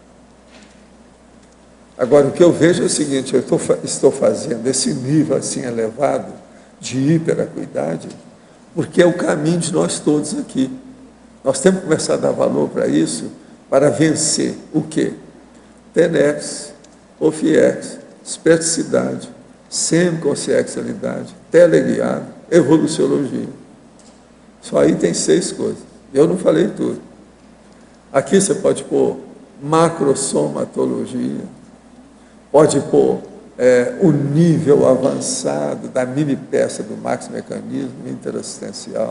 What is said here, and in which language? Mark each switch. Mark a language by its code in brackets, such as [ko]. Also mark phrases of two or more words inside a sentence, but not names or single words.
[pt] Agora, o que eu vejo é o seguinte: eu estou fazendo esse nível assim elevado de hiperacuidade, porque é o caminho de nós todos aqui. Nós temos que começar a dar valor para isso, para vencer o quê? Tenex, Ofiex, esperticidade, semiconsciencialidade, teleguiado, evoluciologia. Só aí tem 6 coisas. Eu não falei tudo. Aqui você pode pôr macrosomatologia, pode pôr o nível avançado da mini peça do maxi-mecanismo interassistencial.